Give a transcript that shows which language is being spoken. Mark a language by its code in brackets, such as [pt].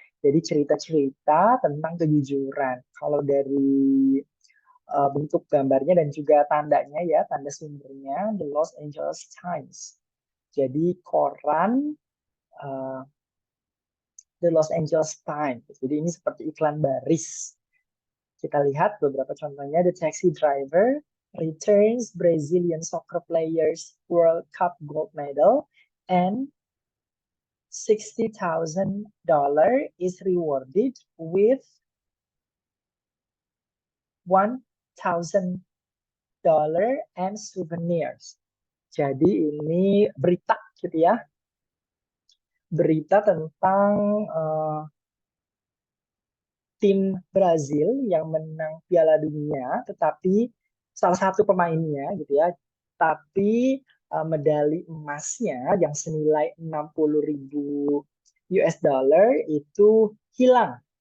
[id] Jadi cerita-cerita tentang kejujuran. Kalau dari bentuk gambarnya dan juga tandanya ya, tanda sumbernya The Los Angeles Times. Jadi koran uh, The Los Angeles Times. Jadi ini seperti iklan baris. Kita lihat beberapa contohnya. [en] The taxi driver returns Brazilian soccer players World Cup gold medal and $60,000 is rewarded with $1,000 and souvenirs. [id] Jadi ini berita gitu ya. Berita tentang tim Brazil yang menang Piala Dunia, tetapi salah satu pemainnya gitu ya, tapi medali emasnya yang senilai 60.000 US dollar itu hilang.